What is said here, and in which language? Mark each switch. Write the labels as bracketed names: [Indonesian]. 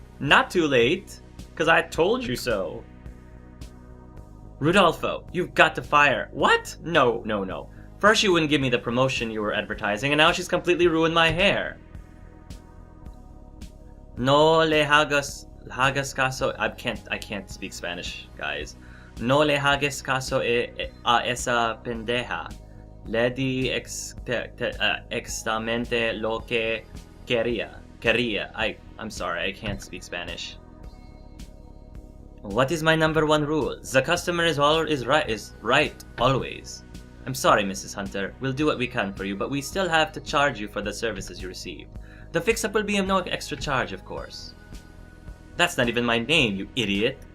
[English] Not too late, because I told you so. Rudolfo, you've got to fire. What? No. First you wouldn't give me the promotion you were advertising, and now she's completely ruined my hair. [Spanish] No le hagas caso. [English] I can't speak Spanish, guys. [Spanish] No le hagas caso a esa pendeja. Le di exactamente lo que quería. [English] I'm sorry, I can't speak Spanish. What is my number one rule? The customer is right, always. I'm sorry, Mrs. Hunter. We'll do what we can for you, but we still have to charge you for the services you received. The fix-up will be of no extra charge, of course. That's not even my name, you idiot.